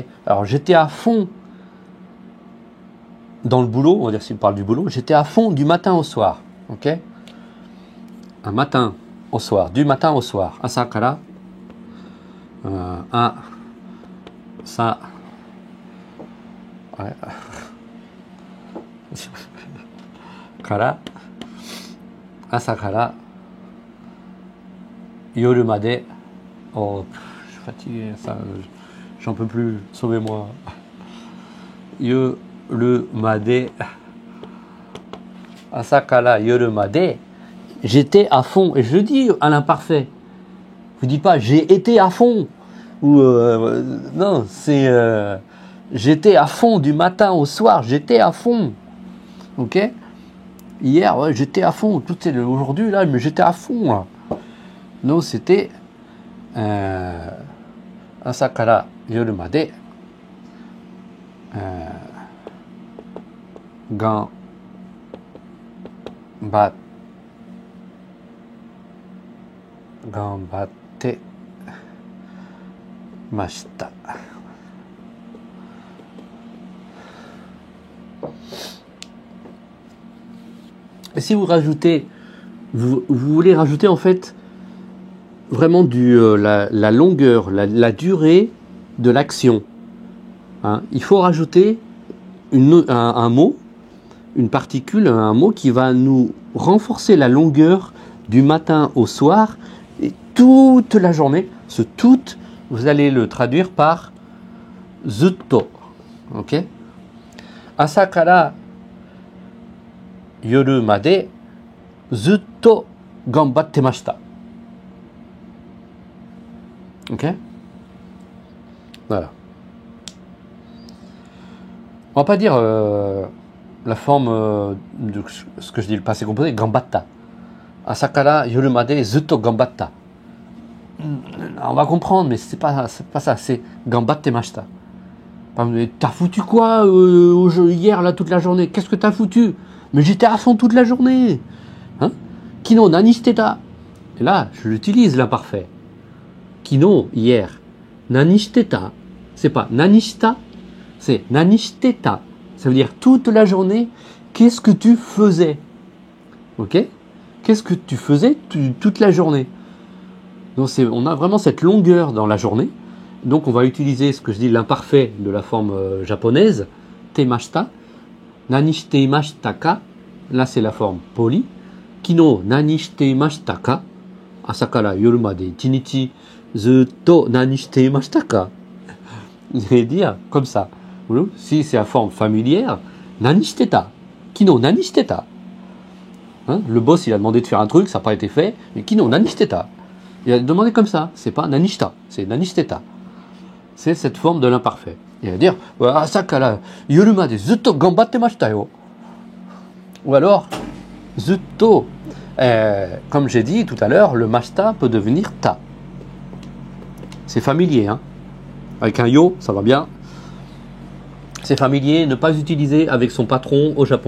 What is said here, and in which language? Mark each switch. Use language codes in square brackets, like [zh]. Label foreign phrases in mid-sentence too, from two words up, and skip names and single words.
[fr] Alors j'étais à fond dans le boulot, on va dire si on parle du boulot, j'étais à fond du matin au soir. Ok. Un matin au soir, du matin au soir. [ja] Asakara. Ça. [fr] Ouais. [ja] から。朝から。夜まで. [fr] Oh, je suis fatigué, ça, j'en peux plus, sauvez-moi. [ja] 夜まで。朝から夜まで. [fr] J'étais à fond, et je le dis à l'imparfait. Vous dites pas j'ai été à fond. Ou non, c'est j'étais à fond du matin au soir, j'étais à fond. Ok? Hier, ouais, j'étais à fond. Tout est aujourd'hui là, mais j'étais à fond. Là. Non, c'était [ja] 朝から夜まで頑張ってました. [fr] Et si vous rajoutez, vous voulez rajouter en fait vraiment la longueur, la durée de l'action. Hein, il faut rajouter un mot, une particule, un mot qui va nous renforcer la longueur du matin au soir et toute la journée. Ce tout, vous allez le traduire par zutto. Ok? [ja] 朝から夜までずっと頑張ってました. [fr] Ok? Voilà. On va pas dire la forme de ce que je dis, le passé composé, gambatta. [ja] 朝から夜までずっと頑張った. [fr] On va comprendre, mais c'est pas ça, c'est [ja] 頑張ってました. [fr] T'as foutu quoi hier, là, toute la journée? Qu'est-ce que t'as foutu? Mais j'étais à fond toute la journée. [ja] Hein? 昨日何してた. [fr] Et là, je l'utilise l'imparfait. [ja] Kino, hier. Nanishiteta. [fr] C'est pas nanishita, c'est nanishiteta. Ça veut dire toute la journée, qu'est-ce que tu faisais? Ok? Qu'est-ce que tu faisais toute la journée? Donc on a vraiment cette longueur dans la journée. Donc on va utiliser ce que je dis l'imparfait de la forme japonaise, temashita. [ja] 何していましたか. [fr] Là c'est la forme polie. [ja] 昨日何していましたか。朝から夜まで一日ずっと何していましたか. [fr] Je vais dire comme ça. Si c'est la forme familière, [ja] 何してた. 昨日何してた. [fr] Hein, le boss il a demandé de faire un truc, ça n'a pas été fait. Mais [ja] 昨日何してた. [fr] Il a demandé comme ça. C'est pas nanishita, c'est [ja] 何してた. [fr] C'est cette forme de l'imparfait. Il va dire [ja] 朝から夜までずっと頑張ってましたよ. [fr] Ou alors zutto, comme j'ai dit tout à l'heure, le mashita peut devenir ta. C'est familier, hein. Avec un yo, ça va bien. C'est familier, ne pas utiliser avec son patron au Japon.